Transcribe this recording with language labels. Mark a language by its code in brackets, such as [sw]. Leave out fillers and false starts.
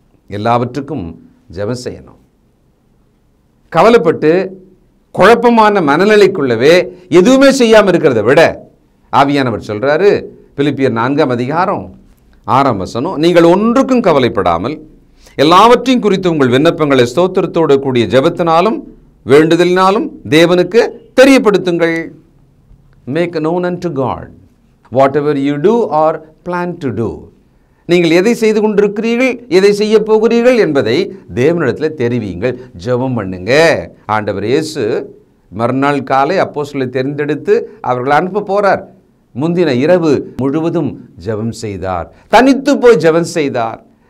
[ta] எல்லாவற்றுக்கும் ஜெபம் செய்யணும். கவலைப்பட்டு குழப்பமான மனநிலைக்குள்ளவே எதுவுமே செய்யாமல் இருக்கிறத விட ஆவியானவர் சொல்றாரு, பிலிப்பியர் 4ஆம் அதிகாரம் 6ஆம் வசனம், நீங்கள் ஒன்றுக்கும் கவலைப்படாமல் எல்லாவற்றையும் குறித்து உங்கள் விண்ணப்பங்களை ஸ்தோத்திரத்தோடு கூடிய ஜெபத்தினாலும் வேண்டுதலினாலும் தேவனுக்கு தெரியப்படுத்துங்கள். [en] Make known unto God whatever you do or plan to do. [ta] நீங்கள் எதை செய்து கொண்டிருக்கிறீர்கள், எதை செய்ய போகிறீர்கள் என்பதை தேவனிடத்தில் தெரிவியுங்கள், ஜெபம் பண்ணுங்க. ஆண்டவர் இயேசு மறுநாள் காலை அப்போஸ்தலரை தேர்ந்தெடுத்து அவர்களை அனுப்ப போறார். முந்தின இரவு முழுவதும் ஜெபம் செய்தார், தனித்து போய் ஜெபம் செய்தார்.